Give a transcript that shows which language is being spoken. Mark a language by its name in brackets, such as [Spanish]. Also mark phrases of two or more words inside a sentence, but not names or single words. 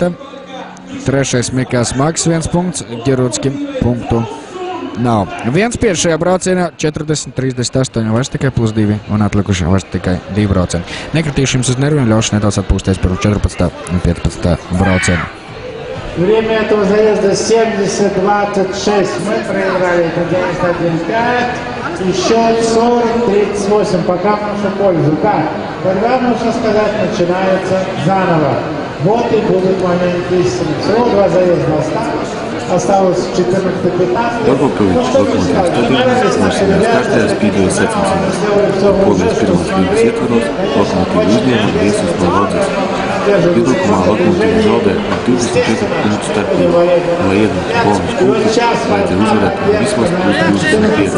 [Latvian] 3. Mikls Maks 1 punkts, Girutskim punktu nav. 1-5 šajā braucienā, 40-38 vairs tikai +2 un atlikuši vairs tikai 2 braucieni. Nekritīšu jums uz nerviem, ļaušu nedaudz atpūsties par 14. un 15. braucienu. [Russian] Время этого заезда 70-26. Мы проиграли это 91-5. И счет 40-38. Пока в нашу пользу. Так, тогда можно сказать, начинается заново. Вот и будут моменты истины. Всего 2 заезда осталось 14-15. [Latvian] Daugavpils Lokomotīvas stadionā norisināja kārtējās Speedway sacensības. Polijas pirmās līgas ietvaros Lokomotīva uzņēma viesus no Lodzes. Izbrukumā Lokomotīva zaudē ar 24 punktu starpību, un, lai iegūtu bonus punktus, vajadzēja uzvarēt vismaz +25.